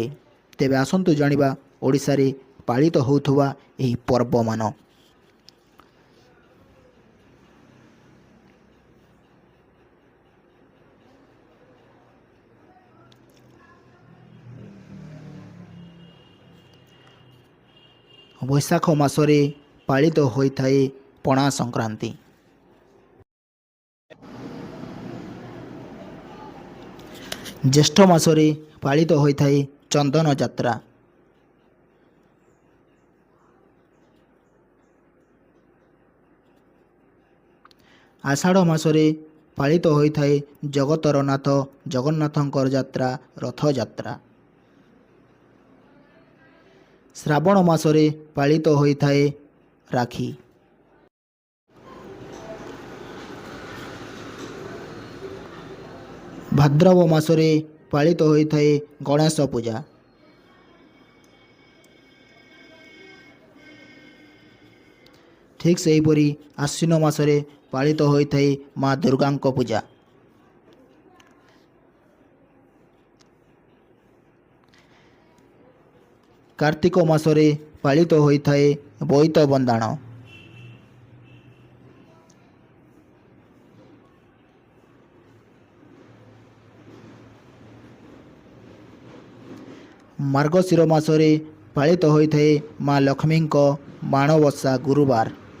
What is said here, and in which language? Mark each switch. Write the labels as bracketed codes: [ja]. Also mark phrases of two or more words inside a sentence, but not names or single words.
[or] ତେବେ ଆସନ୍ତୁ ଜାଣିବା ଓଡ଼ିଶାରେ ପାଳିତ ହେଉଥିବା ଏହି ପର୍ବ ମାନ। ବୈଶାଖ ମାସରେ ପାଳିତ ହୋଇଥାଏ ପଣା ସଂକ୍ରାନ୍ତି। ଜ୍ୟେଷ୍ଠ ମାସରେ ପାଳିତ ହୋଇଥାଏ ଚନ୍ଦନ ଯାତ୍ରା। ଆଷାଢ଼ ମାସରେ ପାଳିତ ହୋଇଥାଏ ଜଗତର ନାଥ ଜଗନ୍ନାଥଙ୍କର ଯାତ୍ରା, ରଥ ଯାତ୍ରା। ଶ୍ରାବଣ ମାସରେ ପାଳିତ ହୋଇଥାଏ ରାଖୀ। ଭାଦ୍ରବ ମାସରେ ପାଳିତ ହୋଇଥାଏ ଗଣେଶ ପୂଜା। ଠିକ ସେହିପରି ଆଶ୍ୱିନ ମାସରେ ପାଳିତ ହୋଇଥାଏ ମା ଦୁର୍ଗାଙ୍କ ପୂଜା। କାର୍ତ୍ତିକ ମାସରେ ପାଳିତ ହୋଇଥାଏ ବୋଇତ ବନ୍ଦାଣ। ମାର୍ଗଶୀର ମାସରେ ପାଳିତ ହୋଇଥାଏ ମା ଲକ୍ଷ୍ମୀଙ୍କ ମାଣବସା ଗୁରୁବାର।